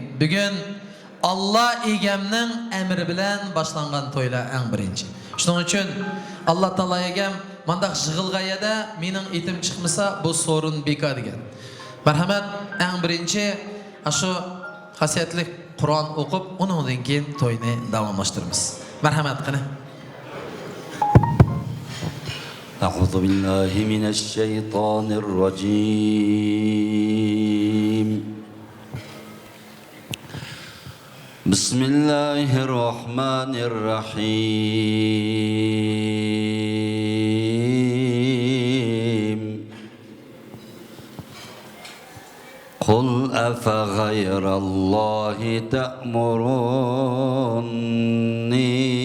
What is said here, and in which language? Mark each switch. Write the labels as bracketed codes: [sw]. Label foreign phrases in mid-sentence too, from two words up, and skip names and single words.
[uz] Bugun Allah egamning amri bilan boshlangan to'ylar eng birinchi. Shuning uchun Alloh taolo egam mandaq yig'ilg'ayada mening etim chiqmasa bu sorun bekor degan. Marhamat, eng birinchi shu xosiyatli Qur'on o'qib, undan keyin to'yni davomlashtiramiz. Marhamat qilin. [ar] أعوذ بالله من الشيطان الرجيم بسم الله الرحمن الرحيم قل أفغير الله تأمروني